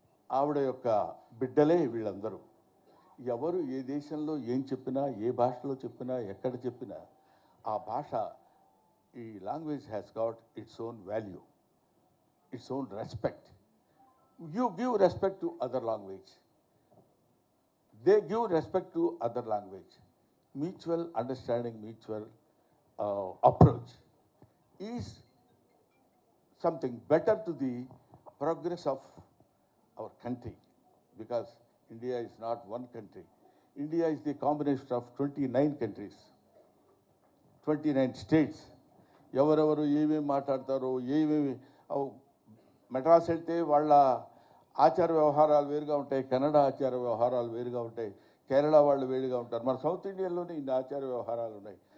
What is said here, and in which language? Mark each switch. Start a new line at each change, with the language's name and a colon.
Telugu: ఆవిడ యొక్క బిడ్డలే వీళ్ళందరూ. ఎవరు ఏ దేశంలో ఏం చెప్పినా, ఏ భాషలో చెప్పినా, ఎక్కడ చెప్పినా ఆ భాష, ఈ
English: Language has got its own value, its own respect. You give respect to other language, they give respect to other language. Mutual understanding, mutual approach is something better to the progress of our country, because India is not one country. India is the combination of 29 countries, 29 states.
Telugu: ఎవరెవరు ఏమేమి మాట్లాడతారో, ఏమేమి మెడ్రాస్ వెళ్తే వాళ్ళ ఆచార వ్యవహారాలు వేరుగా ఉంటాయి, కన్నడ ఆచార వ్యవహారాలు వేరుగా ఉంటాయి, కేరళ వాళ్ళు వేరుగా ఉంటారు, మన సౌత్ ఇండియన్లోనే ఇన్ని ఆచార వ్యవహారాలు ఉన్నాయి.